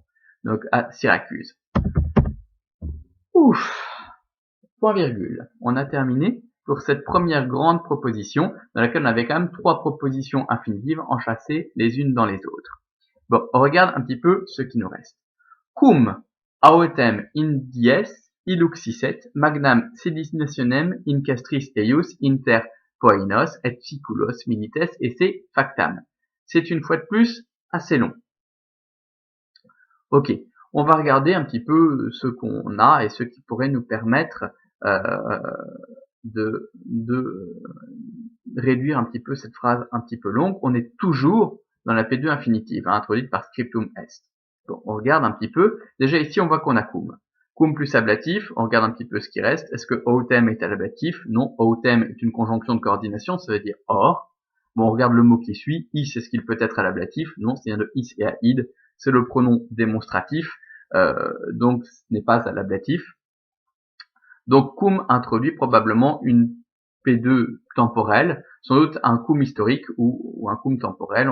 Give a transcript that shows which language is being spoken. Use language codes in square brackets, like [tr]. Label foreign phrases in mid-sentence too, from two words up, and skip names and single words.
[fr] Donc, à Syracuse. Ouf! Point virgule. On a terminé pour cette première grande proposition, dans laquelle on avait quand même 3 propositions infinitives enchâssées les unes dans les autres. Bon, on regarde un petit peu ce qui nous reste. [la] Cum autem in dies illuxisset magnam seditionem in castris eius inter poinos et ficulos milites esse factam. [fr] C'est une fois de plus assez long. Ok, on va regarder un petit peu ce qu'on a et ce qui pourrait nous permettre de réduire un petit peu cette phrase un petit peu longue. On est toujours dans la P2 infinitive, introduite par [la] scriptum est. [fr] Bon, on regarde un petit peu. Déjà ici, on voit qu'on a cum. Cum plus ablatif, on regarde un petit peu ce qui reste. Est-ce que autem est à l'ablatif? Non, autem est une conjonction de coordination, ça veut dire or. Bon, on regarde le mot qui suit. Is, est-ce qu'il peut être à l'ablatif? Non, c'est bien de is et à id. C'est le pronom démonstratif, donc ce n'est pas à l'ablatif. Donc cum introduit probablement une P2 temporelle, sans doute un cum historique ou un cum temporel.